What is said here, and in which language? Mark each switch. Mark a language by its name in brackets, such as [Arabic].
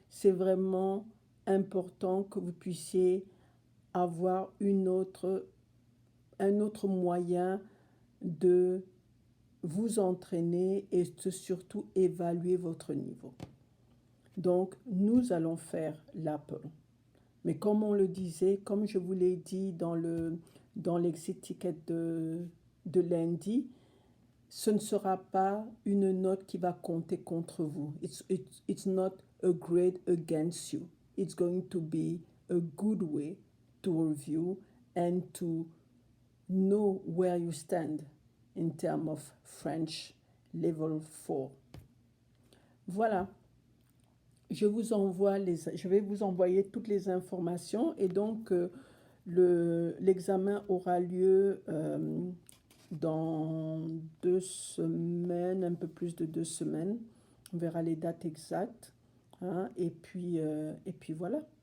[French] c'est vraiment important que vous puissiez avoir un autre moyen de vous entraîner et de surtout évaluer votre niveau. Donc, nous allons faire l'Apple. Mais comme on le disait, comme je vous l'ai dit dans l'exit ticket de lundi, ce ne sera pas une note qui va compter contre vous. [English] It's not a grade against you. It's going to be a good way to review and to know where you stand in terms of French level 4. [French] Voilà. Je vais vous envoyer toutes les informations et donc l'examen aura lieu dans 2 semaines, un peu plus de 2 semaines. On verra les dates exactes. Hein, et puis voilà.